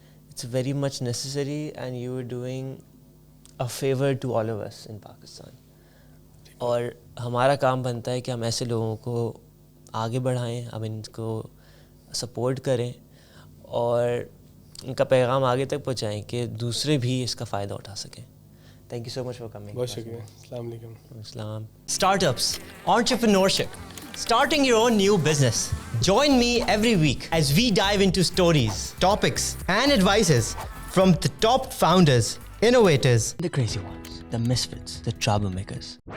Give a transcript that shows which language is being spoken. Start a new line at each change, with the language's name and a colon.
English: It's very much necessary and you are doing a favor to all of us in Pakistan.
Urdu: اور ہمارا کام بنتا ہے کہ ہم ایسے لوگوں کو آگے بڑھائیں, ہم ان کو سپورٹ کریں اور ان کا پیغام آگے تک پہنچائیں کہ دوسرے بھی اس کا فائدہ اٹھا سکیں.
English: Thank you so much for coming.
Urdu: بہت شکریہ. السلام علیکم. السلام.
English: Startups, entrepreneurship, starting your own new business. Join me every week as we dive into stories, topics and advices from the top founders, innovators, the crazy ones, the misfits, the troublemakers.